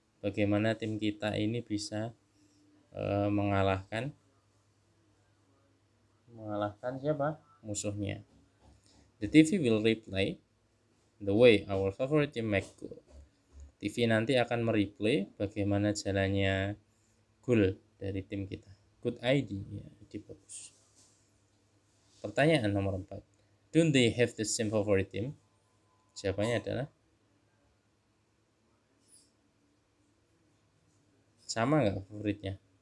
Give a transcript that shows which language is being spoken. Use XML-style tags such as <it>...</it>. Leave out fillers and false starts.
<id>Bagaimana tim kita ini bisa mengalahkan siapa? Musuhnya.</id> <en>The TV will replay the way our favorite team make goal.</en> <id>TV nanti akan mereplay bagaimana jalannya gol dari tim kita.</id> <en>Good idea,</en> <id>ya, ide bagus. Pertanyaan nomor 4.</id> <en>Don't they have the same favorite team?</en> <id>Jawabannya adalah sama nggak favoritnya?</id>